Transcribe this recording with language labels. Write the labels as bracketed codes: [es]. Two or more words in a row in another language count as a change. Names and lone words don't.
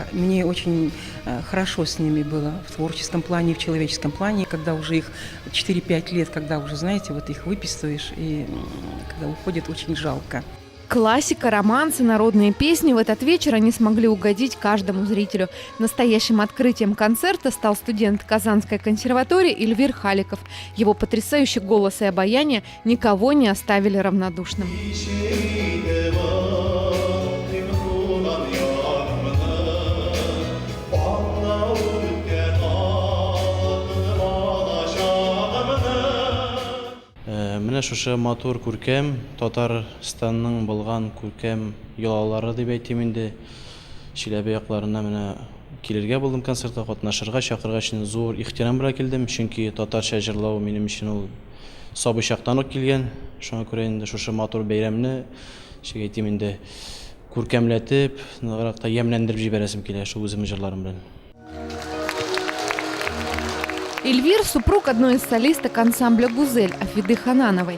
[ru] Мне очень хорошо с ними было в творческом плане, в человеческом плане, когда уже их 4-5 лет, когда уже, знаете, вот их выписываешь, и когда уходит, очень жалко. Классика, романсы, народные песни. В этот вечер они смогли угодить каждому зрителю. Настоящим открытием концерта стал студент Казанской консерватории Эльвир Халиков. Его потрясающий голос и обаяние никого не оставили равнодушным. [tt] Менә шушы матур күркәм, Татарстанның булган күркәм йолалары дип әйтим инде. Чиләбе якларына менә килергә булдым концертка, катнашырга, чакырга өчен зур ихтирам белән килдем, чөнки татарча җырлау минем өчен ул сабый чактан ук килгән. Шуңа күрә инде шушы матур бәйрәмне, әйтим инде, күркәмләтеп, ныграк та ямьләндереп җибәрәсем килә шу үзем җырларым белән. [ru] Эльвир – супруг одной из солисток ансамбля «Гузель» Афиды Ханановой.